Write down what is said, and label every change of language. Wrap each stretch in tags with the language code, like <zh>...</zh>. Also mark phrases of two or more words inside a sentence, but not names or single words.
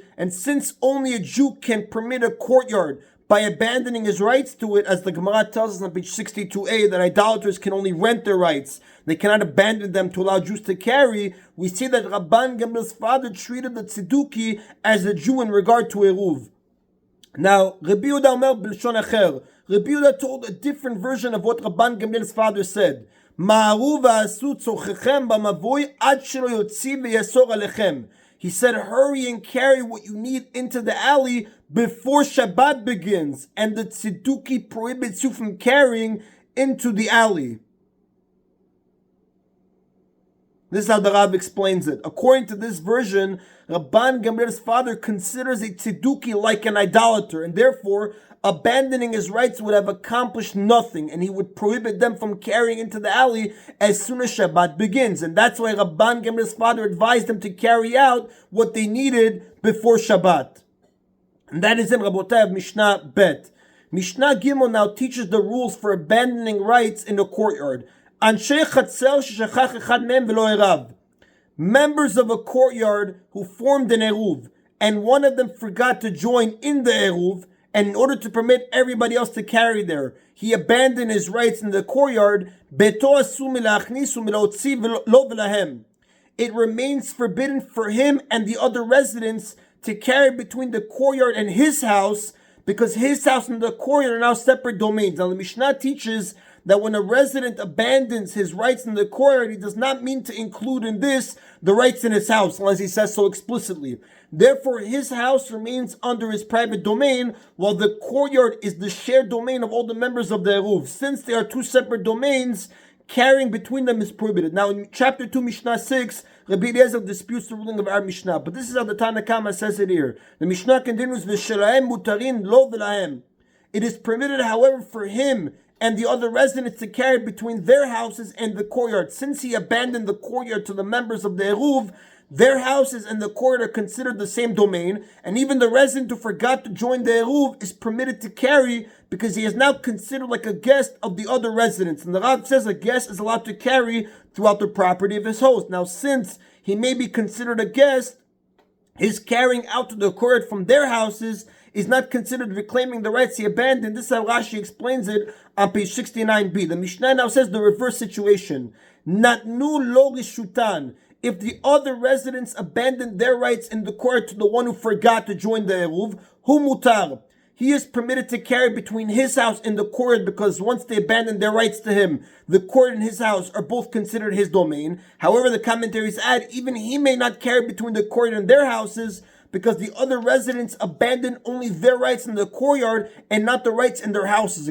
<en>And since only a Jew can permit a courtyard by abandoning his rights to it, as the Gemara tells us on page 62a, that idolaters can only rent their rights, they cannot abandon them to allow Jews to carry, we see that Rabban Gamliel's father treated the Tzeduki as a Jew in regard to Eruv. Now, Rabbi Yehuda</en> <he>אומר בלשון אחר,</he> <en>Rabbi Yehuda told a different version of what Rabban Gamliel's father said.</en> <he>מהרו ועשו צרכיכם במבוי עד שלא יוציא ויאסור עליכם.</he> <en>He said, hurry and carry what you need into the alley before Shabbat begins, and the Tzeduki prohibits you from carrying into the alley. This is how the Rav explains it. According to this version, Rabban Gamliel's father considers a Tzeduki like an idolater, and therefore abandoning his rights would have accomplished nothing, and he would prohibit them from carrying into the alley as soon as Shabbat begins. And that's why Rabban Gamliel's father advised them to carry out what they needed before Shabbat. And that is in Rabotai of Mishnah Bet. Mishnah Gimel now teaches the rules for abandoning rights in the courtyard.</en> <he>אנשי חצר ששכח אחד מהם ולא עירב.</he> <en>Members of a courtyard who formed an Eruv, and one of them forgot to join in the Eruv, and in order to permit everybody else to carry there, he abandoned his rights in the courtyard.</en> <he>ביתו אסור מלהכניס ומלהוציא לו ולהם.</he> <en>It remains forbidden for him and the other residents to carry between the courtyard and his house, because his house and the courtyard are now separate domains. Now the Mishnah teaches that when a resident abandons his rights in the courtyard, he does not mean to include in this the rights in his house, unless he says so explicitly. Therefore, his house remains under his private domain, while the courtyard is the shared domain of all the members of the Eruv. Since they are two separate domains, carrying between them is prohibited. Now, in chapter 2, Mishnah 6, Rabbi Eliezer disputes the ruling of our Mishnah, but this is how the Tana Kama says it here. The Mishnah continues,</en> <he>ושלהם מותרין לו ולהם.</he> <en>It is permitted, however, for him and the other residents to carry between their houses and the courtyard. Since he abandoned the courtyard to the members of the Eruv, their houses and the courtyard are considered the same domain, and even the resident who forgot to join the Eruv is permitted to carry because he is now considered like a guest of the other residents. And the Rav says a guest is allowed to carry throughout the property of his host. Now, since he may be considered a guest, his carrying out to the courtyard from their houses is not considered reclaiming the rights he abandoned. This is how Rashi explains it on page 69b. The Mishnah now says the reverse situation.</en> <he>נתנו לו רשותן.</he> <en>If the other residents abandoned their rights in the court to the one who forgot to join the Eruv,</en> <he>הוא מותר.</he> <en>He is permitted to carry between his house and the court because once they abandon their rights to him, the court and his house are both considered his domain. However, the commentaries add, even he may not carry between the court and their houses because the other residents abandoned only their rights in the courtyard and not the rights in their houses.</en>